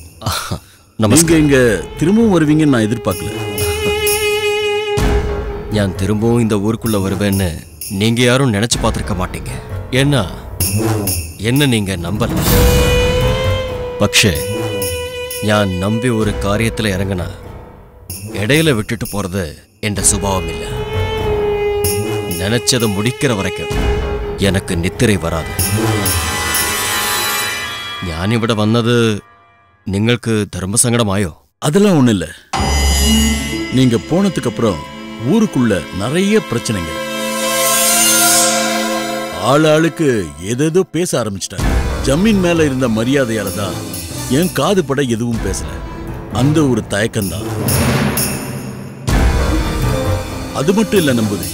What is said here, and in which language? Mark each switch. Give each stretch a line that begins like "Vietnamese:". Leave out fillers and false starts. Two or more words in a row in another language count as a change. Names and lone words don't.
Tamil: நீங்க இங்க திரும்பவும் வருவீங்கன்னு நான் எதிர்பார்க்கல. நான் திரும்பவும் இந்த ஊருக்குள்ள வருவேன்னு நீங்க யாரும் நினைச்சு பார்த்திருக்க மாட்டீங்க. ஏன்னா என்ன நீங்க நம்பல.
Malayalam: പക്ഷേ ഞാൻ
Tamil: நம்பி ஒரு காரியத்துல இறங்கினா இடையில விட்டுட்டு போறது என்ற சுபாவம் இல்ல. நினைச்சதை முடிக்கிற வரைக்கும் எனக்கு நித்திரை வராது.
Malayalam: ഞാനിവിടെ വന്നത് നിങ്ങൾക്ക് ധർമ്മസങ്കടമായോ?
Tamil: அதெல்லாம் ஒண்ணு இல்ல. நீங்க போனதுக்கு அப்புறம் ஊருக்குள்ள நிறைய பிரச்சனைங்க. ஆளாளுக்கு ஏதேதோ பேச ஆரம்பிச்சிட்டாங்க. ஜமீன் மேல இருந்த மரியாதையால தான் என் காது பட எதுவும் பேசல. அந்த ஒரு தயக்கம்தான். அது மட்டும் இல்ல நம்புது.